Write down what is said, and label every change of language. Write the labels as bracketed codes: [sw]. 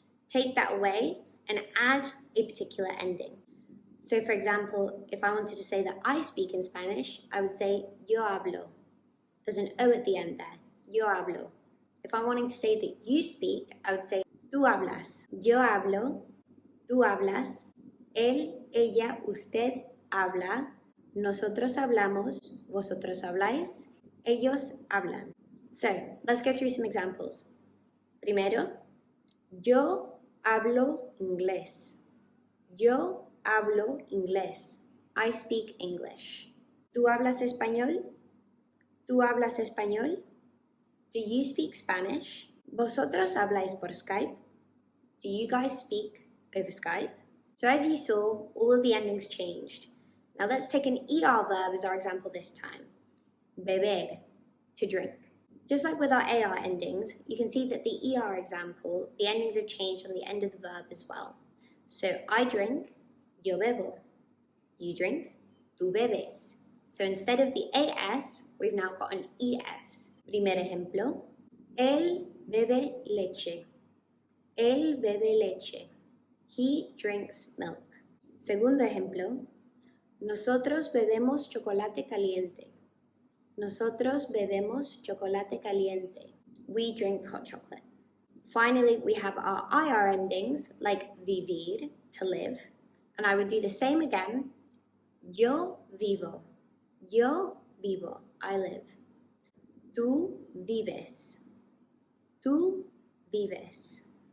[en] Take that away and add a particular ending. So for example, if I wanted to say that I speak in Spanish, I would say [es] yo hablo. [en] There's an O at the end there, [es] yo hablo. [en] If I'm wanting to say that you speak, I would say [es] tú hablas. Yo hablo, tú hablas, él, ella, usted habla. Nosotros hablamos, vosotros habláis, ellos hablan. [en] So, let's go through some examples. [es] Primero, yo hablo inglés. Yo hablo inglés. [en] I speak English. [es] ¿Tú hablas español? ¿Tú hablas español? [en] Do you speak Spanish? [es] ¿Vosotros habláis por Skype? [en] Do you guys speak over Skype? So as you saw, all of the endings changed. Now let's take an ER verb as our example this time. [es] Beber, [en] to drink. Just like with our AR endings, you can see that the ER example, the endings have changed on the end of the verb as well. So I drink, [es] yo bebo. [en] You drink, [es] tú bebes. [en] So instead of the AS, we've now got an ES. [es] Primer ejemplo, él bebe leche. Él bebe leche. [en] He drinks milk. [es] Segundo ejemplo, nosotros bebemos chocolate caliente. Nosotros bebemos chocolate caliente. [en] We drink hot chocolate. Finally, we have our IR endings, like vivir, to live. And I would do the same again. [es] Yo vivo. Yo vivo. [en] I live. [es] Tú vives. Tú vives.